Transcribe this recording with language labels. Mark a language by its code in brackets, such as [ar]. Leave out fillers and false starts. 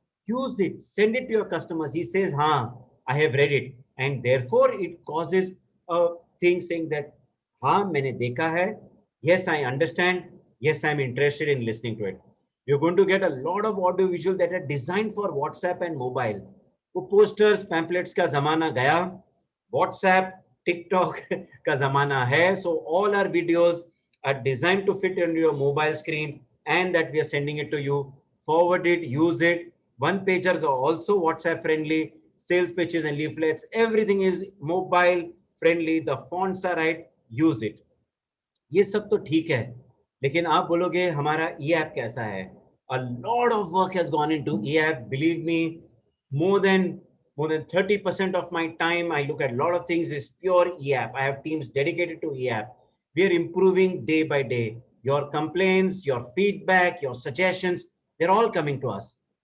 [en] Use it, send it to your customers. He says, "Ha, I have read it," and therefore it causes a thing saying that, "Ha, [hi] मैंने देखा है. [en] Yes, I understand. Yes, I'm interested in listening to it." You're going to get a lot of audio visual that are designed for WhatsApp and mobile. [hi] वो posters, pamphlets का जमाना गया. WhatsApp, TikTok का जमाना है. [en] So all our videos are designed to fit into your mobile screen, and that we are sending it to you. Forward it, use it. One pagers are also WhatsApp friendly. Sales pitches and leaflets, everything is mobile friendly. The fonts are right. Use it. [hi] ये सब तो ठीक है, लेकिन आप बोलोगे हमारा ई app कैसा है? [en] A lot of work has gone into e-app. Believe me, more than 30% of my time I look at a lot of things is pure e-app. I have teams dedicated to e-app. We are improving day by day. Your complaints, your feedback, your suggestions, they're all coming to us.